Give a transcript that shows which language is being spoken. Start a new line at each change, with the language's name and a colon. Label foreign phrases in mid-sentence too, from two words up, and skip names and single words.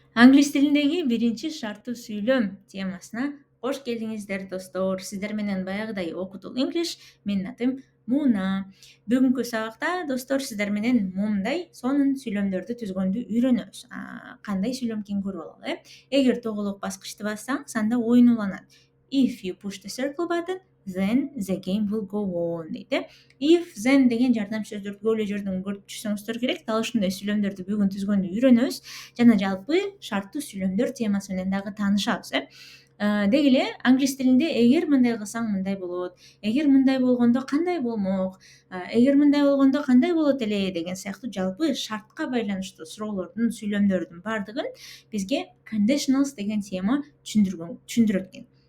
Kyrgyz: Англис тилиндеги биринчи шарттуу сүйлөм темасына кош келиңиздер достор. Сиздер менен баягыдай окутул English. Менин атым Муна. Бүгүнкү сабакта достор сиздер менен момундай сонун сүйлөмдөрдү түзгөндү үйрөнөбүз. Кандай сүйлөм экенин көрүп алалы. Эгер тоголок баскычты бассаңыз, анда оюн уланат.
English: If you push the circle button, then the game will go on дейт. If, then
Kyrgyz: деген жардамчы сөздөрдү көп эле жерден көрүп түшсөңүздөр керек. Дал ушундай сүйлөмдөрдү бүгүн түзгөндү үйрөнөбүз. Жана жалпы шарттуу сүйлөмдөр темасы менен дагы таанышабыз. Деги эле англис тилинде эгер мындай кылсаң мындай болот, эгер мындай болгондо кандай болмок, эгер мындай болгондо кандай болот эле деген сыяктуу жалпы шартка байланыштуу суроолордун, сүйлөмдөрдүн баардыгын бизге conditionals деген тема түшүндүрөт экен.